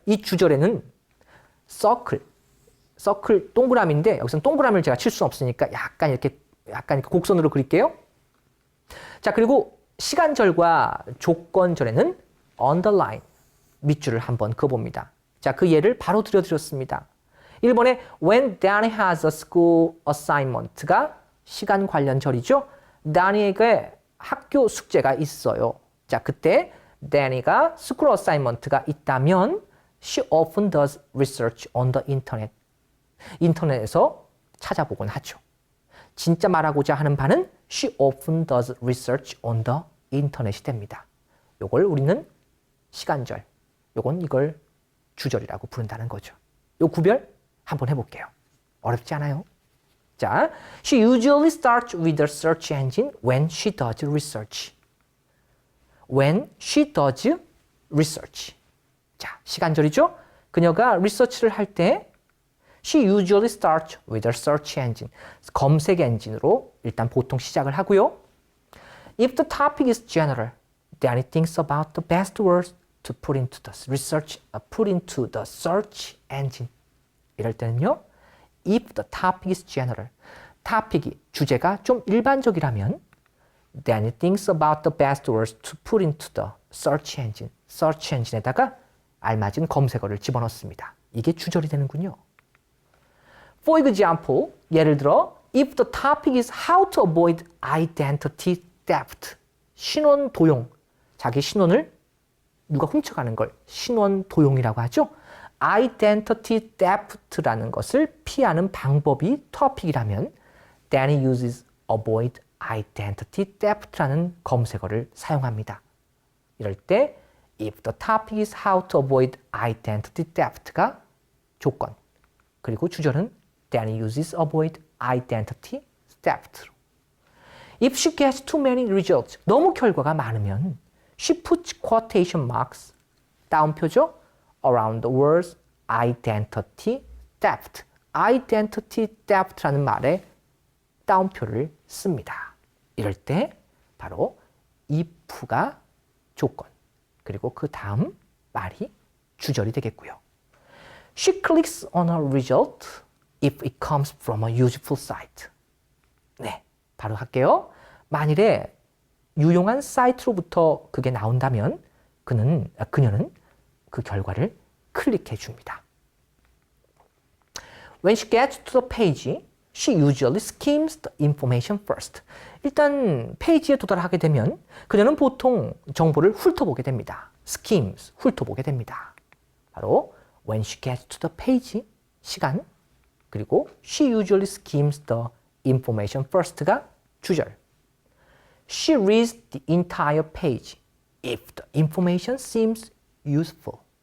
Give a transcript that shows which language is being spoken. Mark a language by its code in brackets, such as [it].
[ko] 이 주절에는 circle 동그라미인데 여기서는 동그라미를 제가 칠 수 없으니까 약간 이렇게 곡선으로 그릴게요. 자, 그리고 시간절과 조건절에는 underline 밑줄을 한번 그어봅니다. 자, 그 예를 바로 들려드렸습니다. 1번에 [en] when Danny has a school assignment가 [ko] 시간 관련 절이죠. Danny에게 학교 숙제가 있어요. 자, 그때 [en] Danny가 school assignment가 있다면 she often does research on the internet. [ko] 인터넷에서 찾아보곤 하죠. 진짜 말하고자 하는 바는 [en] she often does research on the internet [ko] 이 됩니다. 요걸 우리는 시간절, 이걸 주절이라고 부른다는 거죠. 요 구별 한번 해볼게요. 어렵지 않아요? [en] 자, she usually starts with a search engine when she does research. When she does research. [ko] 자, 시간절이죠? 그녀가 리서치를 할 때 [en] she usually starts with a search engine. [ko] 검색 엔진으로 일단 보통 시작을 하고요. [en] If the topic is general, then it thinks about the best words to put into the search engine. [ko] 이럴 때는요. [en] If the topic is general, [ko] topic이 주제가 좀 일반적이라면 [en] then it thinks about the best words to put into the search engine. [ko] search engine에다가 알맞은 검색어를 집어넣습니다. 이게 주절이 되는군요. [en] For example, [ko] 예를 들어 [en] if the topic is how to avoid identity theft. [ko] 신원 도용. 자기 신원을 누가 훔쳐가는 걸 신원 도용이라고 하죠. identity theft라는 것을 피하는 방법이 토픽이라면 [en] Danny uses avoid identity theft [ko] 라는 검색어를 사용합니다. 이럴 때 [en] if the topic is how to avoid identity theft [ko] 가 조건, 그리고 주절은 [en] Danny uses avoid identity theft. If she gets too many results, [ko] 너무 결과가 많으면 [en] she puts quotation marks, [ko] 따옴표죠, [en] around the words identity theft. [ko] identity theft라는 말에 따옴표를 씁니다. 이럴 때 바로 if가 조건, 그리고 그 다음 말이 주절이 되겠고요. [en] She clicks on a result if it comes from a useful site. [ko] 네, 바로 할게요. 만일에 유용한 사이트로부터 그게 나온다면 그녀는 그 결과를 클릭해 줍니다. [en] When she gets to the page, she usually skims the information first. [ko] 일단 페이지에 도달하게 되면 그녀는 보통 정보를 훑어보게 됩니다. skims, 훑어보게 됩니다. [en] 바로 when she gets to the page, [ko] 시간, 그리고 [en] she usually skims the information first [ko] 가 주절. [en] She reads the entire page if the information seems useful.